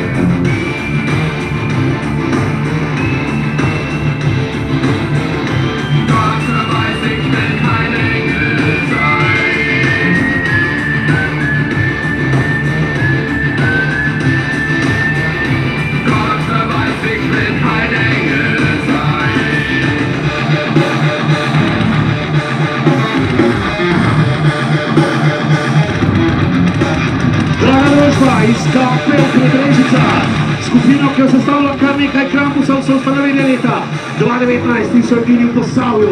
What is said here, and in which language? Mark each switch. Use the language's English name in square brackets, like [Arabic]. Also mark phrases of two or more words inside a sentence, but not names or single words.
[German] Gott weiß, ich will kein Engel sein. Gott weiß, ich will kein Engel sein. [Slovenian] Draga družba iz Kapel Prerežica, skupino, ki jo sestavlja kar nekaj Krampusov, so ustanovili leta 2019 in so edini v Posavju.